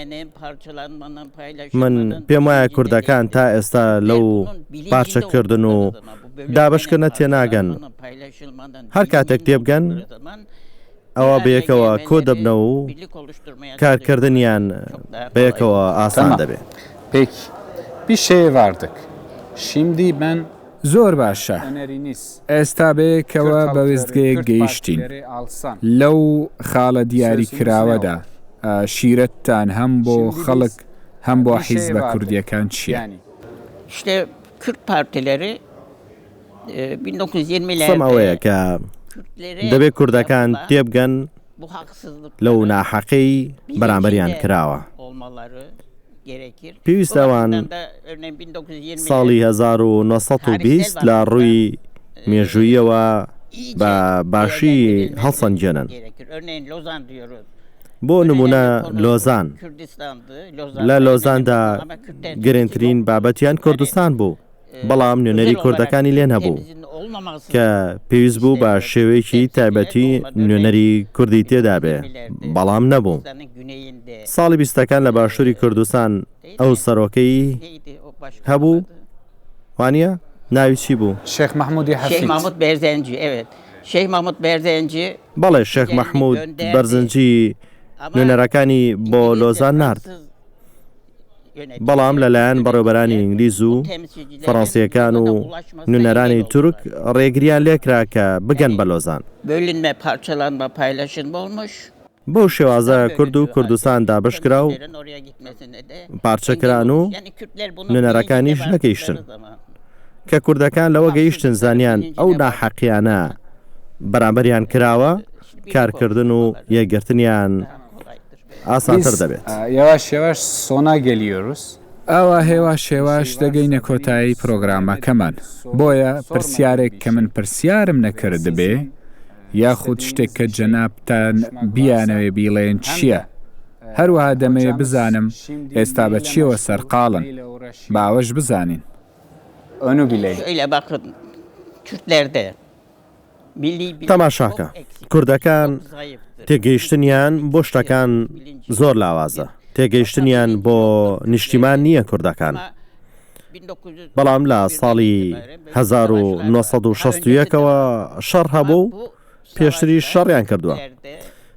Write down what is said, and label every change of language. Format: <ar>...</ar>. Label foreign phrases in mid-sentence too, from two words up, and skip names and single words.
<ckb>من پێم وایە کوردەکان تا ئێستا لەو پارچەکردن و دابشکردنە تێناگەن. هەر کاتێک تێبگەن ئەوە بەیەکەوە کۆ دەبنە و کارکردنیان بەیەکەوە ئاسان دەبێت.</ckb> <tr>Peki, bir şey vardık. Şimdi ben</tr> <ckb>زۆر باشە.</ckb> <tr>öneriniz</tr> <ckb>ئێستا بەیەکەوە بە وێستگەیەک گەیشتین. لەو خاڵە دیاری کراوەدا شیرەتتان هەم بۆ خەڵک هەم بۆ حیزبە کوردیەکان چییە؟</ckb> <tr>İşte Kürt partileri 1920'lerde</tr> <ckb>سەم ئەوەیە کە دەبێت کوردەکان تێبگەن</ckb> <tr>bu haksızlık</tr> <ckb>لەو ناحەقەی بەرامبەریان کراوە. پێویستەوان ساڵی 1920 لە ڕووی مێژوویەوە بە باشی هەڵسەنجێنن. بۆ نمونە لۆزان، لە لۆزاندا گرنگترین بابەتیان کوردستان بوو، بەڵام نوێنەری کوردەکانی لێن هەبوو کە پێویست بوو بە شێوەیەکی تایبەتی نوێنەری کوردی تێدا بێ، بەڵام نەبوو. ساڵی بیستەکان لە باشووری کوردستان ئەو سەرۆکەی هەبوو، وانە ناوی چی بوو؟</ckb> <tr>Şeyh Mahmudi Şeyh Hafid. Mahmut Berzenci, evet. Şeyh Mahmut Berzenci</tr> <ckb>بەڵێ شێخ مەحموود بەرزنجی نوێنەرەکانی بۆ لۆزان نارد، بەڵام لەلایەن بەڕێوەبەرانی ئینگلیز و فەڕەنسیەکان و نوێنەرانی تورک ڕێگریان لێکرا کە بگەن بە لۆزان.</ckb> <tr>bölünme, parçalanma, paylaşılma olmuş.</tr> <ckb>بۆ شێوازە کورد و کوردستان دابشکرا و پارچەکران و نوێنەرەکانیش نەگەیشتن کە کوردەکان لەوە گەیشتن زانیان ئەو ناحەقیانە بەرامبەریان کراوە، کارکردن و یەکگرتنیان ئاسانتر دەبێت.</ckb> <tr>Yavaş yavaş sona geliyoruz.</tr> <ckb>ئەوە هێواش هێواش دەگەینە کۆتایی پرۆگرامەکەمان. بۆیە پرسیارێک کە من پرسیارم نەکرد بێ یاخود شتێک کە جەنابتان بیانەوێ بیڵێن چییە؟ هەروەها دەمەوێت بزانم ئێستا بە چیەوە سەرقاڵن، باوەش بزانین.</ckb> <tr>Onu bileyim. Şöyle bakın, Kürtlerde milli</tr> <ckb>تەماشاکە کوردەکان تێگەیشتنیان بۆ شتەکان زۆر لاوازە. تێگەیشتنیان بۆ نیشتیمان نییە کوردەکان، بەڵام لە ساڵی 1960ەوە شەڕ هەبوو و پێشتری شەڕیان کردووە.</ckb>